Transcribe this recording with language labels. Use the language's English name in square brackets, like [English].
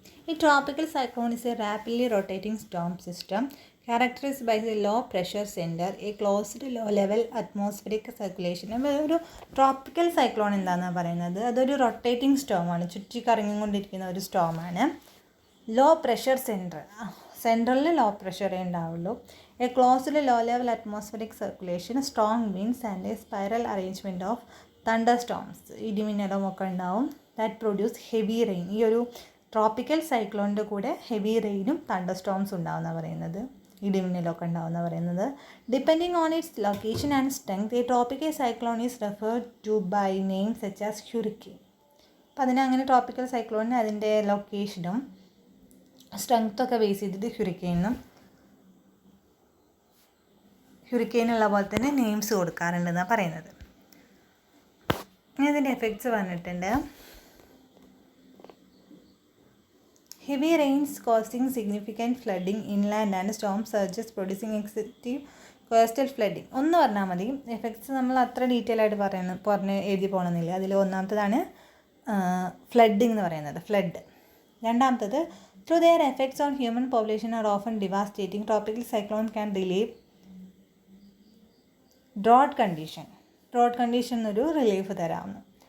[English] A tropical cyclone is a rapidly rotating storm system characterized by a low pressure center, a closed low-level atmospheric circulation. [Malayalam] ഒരു tropical cyclone എന്താണെന്നാണ് പറയുന്നത്, അതൊരു rotating സ്റ്റോമാണ്, ചുറ്റിക്കറങ്ങിക്കൊണ്ടിരിക്കുന്ന ഒരു സ്റ്റോമാണ്. Low pressure സെൻട്രലിൽ law പ്രഷറേ ഉണ്ടാവുള്ളൂ. [English] a closed low level atmospheric circulation, strong winds and a spiral arrangement of thunderstorms, [Malayalam] ഇടിമിന്നലും ഒക്കെ ഉണ്ടാവും. [English] That produce heavy rain. [Malayalam] ഈ ഒരു ട്രോപ്പിക്കൽ സൈക്ലോണിൻ്റെ കൂടെ ഹെവി റെയിനും തണ്ടർ സ്റ്റോംസ് ഉണ്ടാവുന്ന പറയുന്നത്, ഇടിമിന്നലൊക്കെ ഉണ്ടാവുന്ന പറയുന്നത്. [English] Depending on its location and strength, a tropical cyclone is referred to by name such as hurricane. [Malayalam] അപ്പോൾ അതിനങ്ങനെ ട്രോപ്പിക്കൽ സൈക്ലോണിന് അതിൻ്റെ ലൊക്കേഷനും സ്ട്രെങ്ത്തൊക്കെ ബേസ് ചെയ്തിട്ട് ഹ്യൂറിക്കെയിനുള്ള പോലെ തന്നെ നെയിംസ് കൊടുക്കാറുണ്ടെന്നാണ് പറയുന്നത്. ഇനി അതിൻ്റെ എഫക്ട്സ് പറഞ്ഞിട്ടുണ്ട്. [English] Heavy rains causing significant flooding inland and storm surges producing excessive coastal flooding. [Malayalam] ഒന്ന് പറഞ്ഞാൽ മതി, എഫക്ട്സ് നമ്മൾ അത്ര ഡീറ്റെയിൽ ആയിട്ട് പറഞ്ഞ് എഴുതി പോകണമെന്നില്ല. അതിൽ ഒന്നാമത്തതാണ് ഫ്ലഡിങ് എന്ന് പറയുന്നത്, ഫ്ലഡ്. രണ്ടാമത്തത് [English] Through their effects on human population are often devastating. Tropical cyclone can relieve drought condition [Malayalam] ഒരു റിലീഫ് തരാവുന്നു.